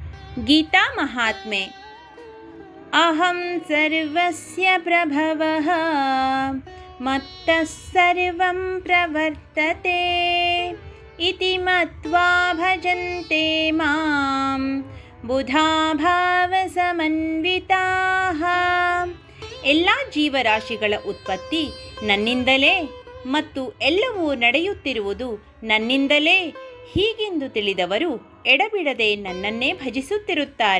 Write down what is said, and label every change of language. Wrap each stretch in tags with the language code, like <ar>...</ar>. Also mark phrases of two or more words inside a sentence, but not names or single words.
<kn>ಗೀತಾ ಮಹಾತ್ಮೆ.</kn> <sa>ಅಹಂ ಸರ್ವಸ್ಯ ಪ್ರಭವಃ ಮತ್ತಃ ಸರ್ವಂ ಪ್ರವರ್ತತೆ ಇತಿ ಮತ್ವಾ ಭಜಂತೆ ಮಾಂ ಬುಧಾ ಭಾವ ಸಮನ್ವಿತಾಃ.</sa> <kn>ಎಲ್ಲ ಜೀವರಾಶಿಗಳ ಉತ್ಪತ್ತಿ ನನ್ನಿಂದಲೇ ಮತ್ತು ಎಲ್ಲವೂ ನಡೆಯುತ್ತಿರುವುದು ನನ್ನಿಂದಲೇ ಹೀಗೆಂದು ತಿಳಿದವರು ಎಡಬಿಡದೆ ನನ್ನನ್ನೇ ಭಜಿಸುತ್ತಿರುತ್ತಾರೆ.</kn>